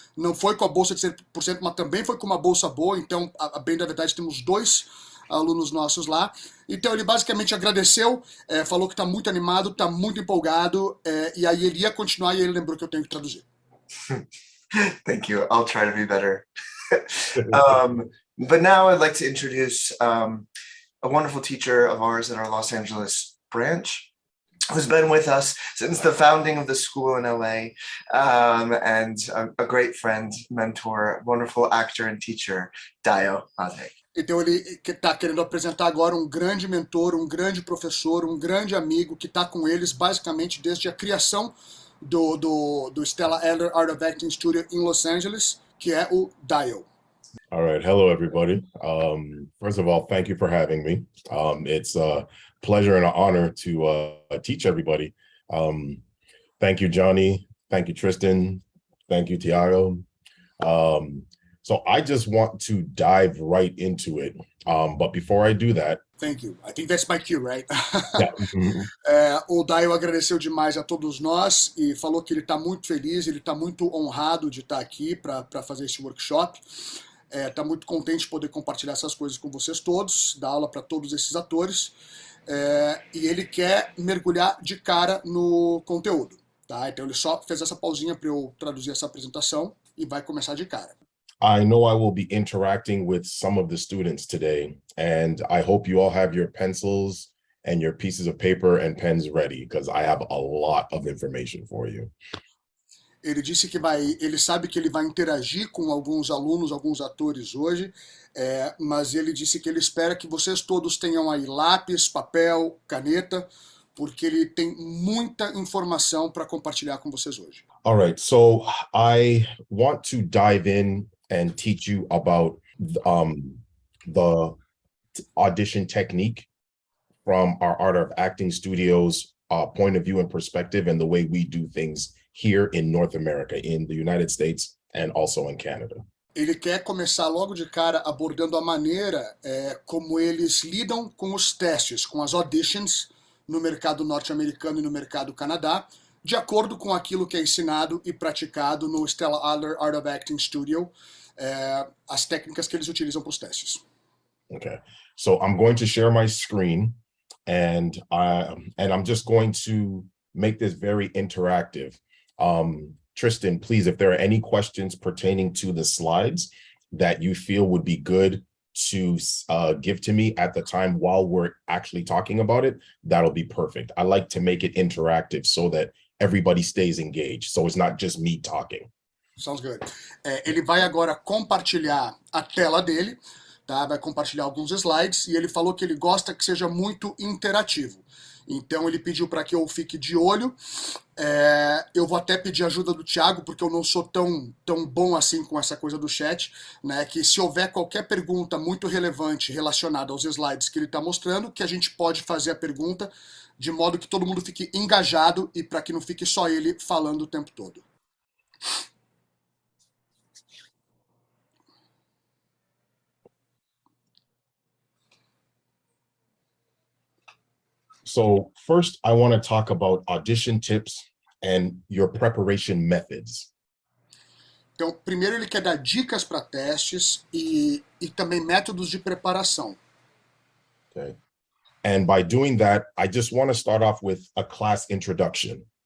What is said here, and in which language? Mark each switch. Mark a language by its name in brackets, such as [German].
[Portuguese] Não foi com a bolsa de 100%, mas também foi com uma bolsa boa, então, bem da verdade, temos 2 alunos nossos lá. Então ele basicamente agradeceu, falou que está muito animado, está muito empolgado, e aí ele ia continuar e ele lembrou que eu tenho que traduzir. [English] Thank you. I'll try to be better. But now I'd like to introduce a wonderful teacher of ours at our Los Angeles branch, who's been with us since the founding of the school in LA, and a great friend, mentor, wonderful actor and teacher, Dayo Ade. [Portuguese] Então ele está querendo apresentar agora um grande mentor, um grande professor, um grande amigo que está com eles basicamente desde a criação do Stella Adler Art of Acting Studio in Los Angeles, que é o Dayo. [English] All right. Hello, everybody. First of all, thank you for having me. It's a pleasure and an honor to teach everybody. Thank you, Johnny. Thank you, Tristan. Thank you, Thiago. So I just want to dive right into it. But before I do that, Thank you. I think that's my cue, right? Yeah. Mhm. [Portuguese] O Dayo agradeceu demais a todos nós e falou que ele está muito feliz, ele está muito honrado de estar aqui para fazer esse workshop. Está muito contente de poder compartilhar essas coisas com vocês todos, dar aula para todos esses atores. E ele quer mergulhar de cara no conteúdo. Tá? Então ele só fez essa pausinha para eu traduzir essa apresentação e vai começar de cara. [English] I know I will be interacting with some of the students today, and I hope you all have your pencils and your pieces of paper and pens ready, because I have a lot of information for you. [Portuguese] Ele disse que ele sabe que ele vai interagir com alguns alunos, alguns atores hoje, mas ele disse que ele espera que vocês todos tenham aí lápis, papel, caneta, porque ele tem muita informação para compartilhar com vocês hoje. [English] All right, so I want to dive in and teach you about the audition technique from our Art of Acting Studios point of view and perspective, and the way we do things here in North America, in the United States, and also in Canada. [Portuguese] Ele quer começar logo de cara abordando a maneira como eles lidam com os testes, com as auditions no mercado norte-americano e no mercado Canadá, de acordo com aquilo que é ensinado e praticado no Stella Adler Art of Acting Studio, as técnicas que eles utilizam para os testes. [English] Okay, so I'm going to share my screen, and I'm just going to make this very interactive. Tristan, please, if there are any questions pertaining to the slides that you feel would be good to give to me at the time while we're actually talking about it, that'll be perfect. I like to make it interactive so that everybody stays engaged, so it's not just me talking. Sounds good. [Portuguese] Ele vai agora compartilhar a tela dele, tá? Vai compartilhar alguns slides, e ele falou que ele gosta que seja muito interativo. Então ele pediu para que eu fique de olho. Eu vou até pedir ajuda do Thiago, porque eu não sou tão bom assim com essa coisa do chat, né? Que se houver qualquer pergunta muito relevante relacionada aos slides que ele está mostrando, que a gente pode fazer a pergunta de modo que todo mundo fique engajado e para que não fique só ele falando o tempo todo. [English] So first, I want to talk about audition tips and your preparation methods. [Portuguese] Então, primeiro ele quer dar dicas para testes e também métodos de preparação. [English] Okay. And by doing that, I just want to start off with a class introduction.